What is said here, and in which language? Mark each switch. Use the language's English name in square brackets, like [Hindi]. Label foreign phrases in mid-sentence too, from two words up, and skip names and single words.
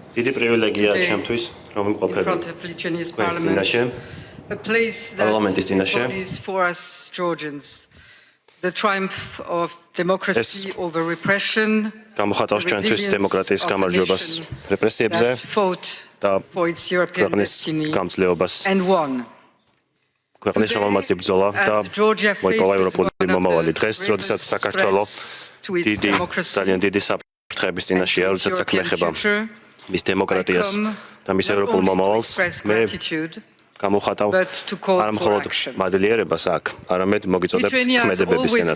[Georgian] დიდი პრივილეგია ჩემთვის, რომ ვიმყოფები თქვენს წინაშე, პარლამენტის წინაშე. [English] The triumph of democracy over repression. [Georgian] გამოხატავს ჩვენთვის დემოკრატიის გამარჯვებას რეპრესიებზე და ქვეყნის გამძლეობას. ქვეყნის რომელმაც იბრძოლა და მოიპოვა ევროპული მომავალი. დღეს, როდესაც საქართველოს ძალიან დიდი საფრთხეების წინაშეა, როდესაც საქმე ეხება მის დემოკრატიას და მის ევროპულ მომავალს, მე გამოხატავ არა მხოლოდ მადლიერებას აქ, არამედ მოგიწოდებ ქმედებებისკენაც.